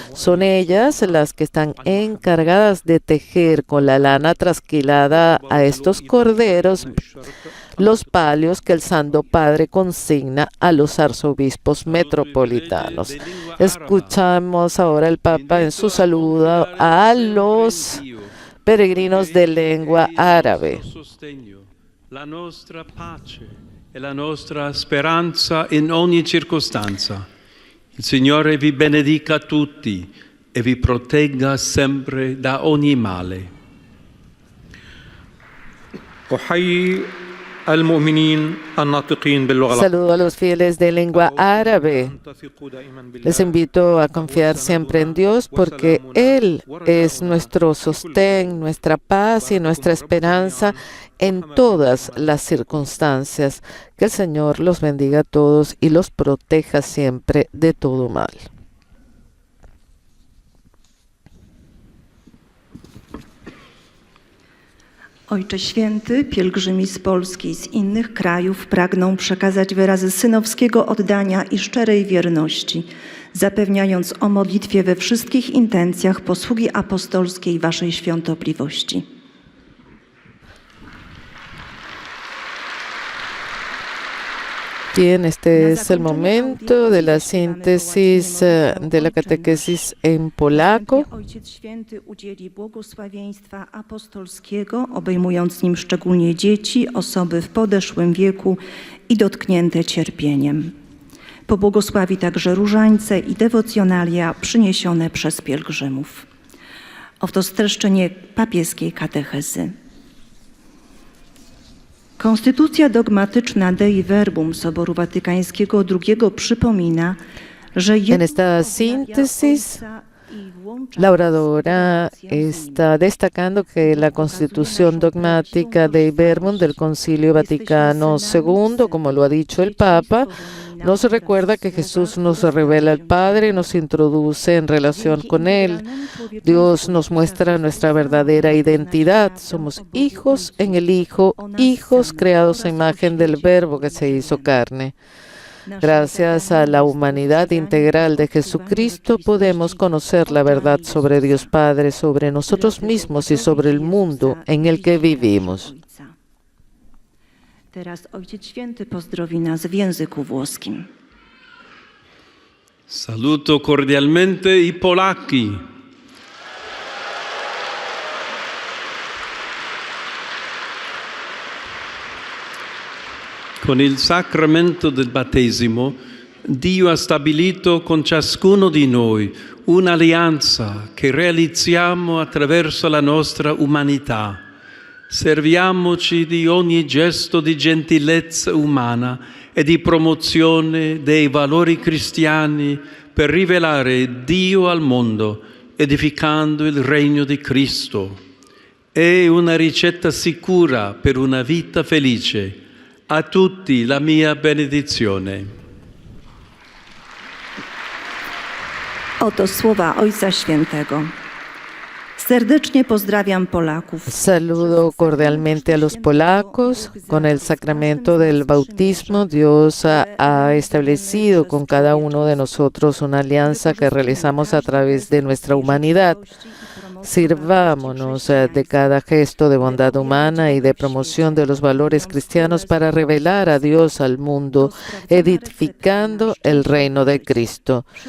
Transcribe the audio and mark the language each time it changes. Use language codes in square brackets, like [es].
[es] Son ellas las que están encargadas de tejer con la lana trasquilada a estos corderos los palios que el Santo Padre consigna a los arzobispos metropolitanos. Escuchamos ahora el Papa en su saludo a los peregrinos de lengua árabe. [it] La nostra pace e la nostra speranza in ogni circostanza. Il Signore vi benedica tutti e vi protegga sempre da ogni male. [ar] أحيي المؤمنين الناطقين باللغة [es] Saludo a los fieles de lengua árabe. Les invito a confiar siempre en Dios porque Él es nuestro sostén, nuestra paz y nuestra esperanza en todas las circunstancias. Que el Señor los bendiga a todos y los proteja siempre de todo mal. [pl] Ojcze Święty, pielgrzymi z Polski i z innych krajów pragną przekazać wyrazy synowskiego oddania i szczerej wierności, zapewniając o modlitwie we wszystkich intencjach posługi apostolskiej Waszej świątobliwości. [es] Bien, este es el momento de la síntesis de la catequesis en polaco. [pl] Ojciec Święty udzieli błogosławieństwa apostolskiego, obejmując nim szczególnie dzieci, osoby w podeszłym wieku i dotknięte cierpieniem. Pobłogosławi także różańce i dewocjonalia przyniesione przez pielgrzymów. Oto streszczenie papieskiej katechezy. Konstytucja dogmatyczna Dei Verbum Soboru Watykańskiego II przypomina, że [es] En esta síntesis, la oradora está destacando que la constitución dogmática Dei Verbum del Concilio Vaticano II, como lo ha dicho el Papa, nos recuerda que Jesús nos revela al Padre, nos introduce en relación con Él. Dios nos muestra nuestra verdadera identidad. Somos hijos en el Hijo, hijos creados a imagen del Verbo que se hizo carne. Gracias a la humanidad integral de Jesucristo podemos conocer la verdad sobre Dios Padre, sobre nosotros mismos y sobre el mundo en el que vivimos. [pl] Teraz Ojciec Święty pozdrowi nas w języku włoskim. [it] Saluto cordialmente i polacchi. Con il sacramento del battesimo, Dio ha stabilito con ciascuno di noi un'alleanza che realizziamo attraverso la nostra umanità. Serviamoci di ogni gesto di gentilezza umana e di promozione dei valori cristiani per rivelare Dio al mondo, edificando il regno di Cristo. È una ricetta sicura per una vita felice. A tutti la mia benedizione. [pl] Oto słowa Ojca Świętego. Serdecznie pozdrawiam Polaków. [es] Saludo cordialmente a los polacos. Con el sacramento del bautismo, Dios ha establecido con cada uno de nosotros una alianza que realizamos a través de nuestra humanidad. Sirvámonos de cada gesto de bondad humana y de promoción de los valores cristianos para revelar a Dios al mundo, edificando el reino de Cristo.